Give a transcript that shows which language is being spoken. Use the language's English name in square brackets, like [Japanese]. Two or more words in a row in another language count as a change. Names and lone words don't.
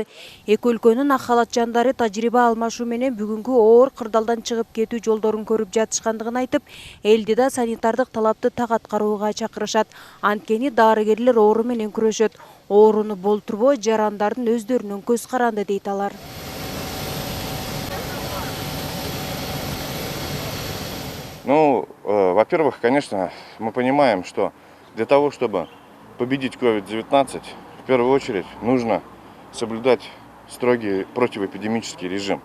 [Kyrgyz] Эки өлкөнүн ак халатчандары тажрыйба алмашуу менен бүгүнкү оор кырдаалдан чыгып кетүү жолдорун көрүп жатышкандыгын айтып, элди да санитардык талапты так аткарууга чакырышат. Анткени дарыгерлер оору менен күрөшөт. Ооруну болтурбой жарандардын өздөрүнүн көз каранды дейт алар. [Russian] Ну, во-первых, конечно, мы понимаем, что для того, чтобы победить COVID-19, в первую очередь нужно соблюдать строгий противоэпидемический режим.